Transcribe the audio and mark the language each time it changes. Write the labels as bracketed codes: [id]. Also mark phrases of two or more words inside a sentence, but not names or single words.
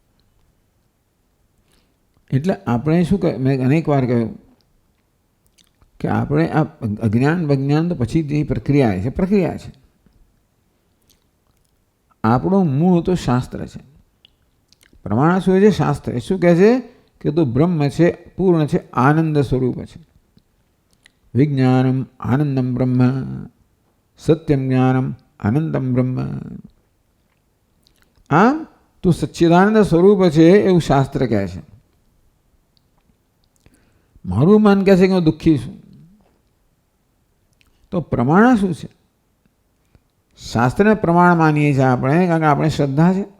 [gu] એટલે આપણે શું કહે, મેં અનેક વાર કહ્યું કે આપણે આ અજ્ઞાન વિજ્ઞાન તો પછીની પ્રક્રિયા છે. પ્રક્રિયા છે. આપણું મૂળ તો શાસ્ત્ર છે. પ્રમાણ શું છે? શાસ્ત્ર. એ શું કહે છે કે તું બ્રહ્મ છે, પૂર્ણ છે, આનંદ સ્વરૂપ છે. [sa] વિજ્ઞાનમ આનંદમ બ્રહ્મ, સત્યમ જ્ઞાનમ આનંદમ બ્રહ્મ. [gu] આમ તું સચ્ચિદાનંદ સ્વરૂપ છે એવું શાસ્ત્ર કહે છે. મારું મન કહે છે કે હું દુઃખી છું. તો પ્રમાણ શું છે? શાસ્ત્રને પ્રમાણ માનીએ છીએ આપણે કારણ કે આપણે શ્રદ્ધા છે.